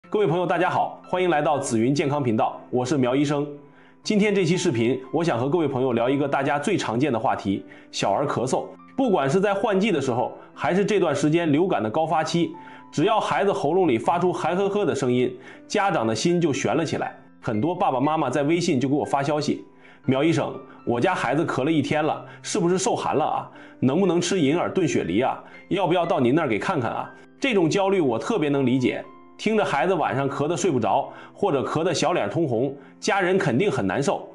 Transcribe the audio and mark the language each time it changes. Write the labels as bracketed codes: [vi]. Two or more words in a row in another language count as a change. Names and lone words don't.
[zh] 各位朋友大家好，歡迎來到紫雲健康頻道，我是苗醫生。今天這期視頻，我想和各位朋友聊一個大家最常見的話題，小兒咳嗽。不管是在換季的時候，還是這段時間流感的高發期，只要孩子喉嚨裡發出寒呵呵的聲音，家長的心就懸了起來。很多爸爸媽媽在微信就給我發消息，苗醫生，我家孩子咳了1天了，是不是受寒了啊？能不能吃银耳燉雪梨啊？要不要到您那儿給看看啊？這種焦慮我特別能理解。聽着孩子晚上咳得睡不着，或者咳得小臉通紅，家人肯定很難受。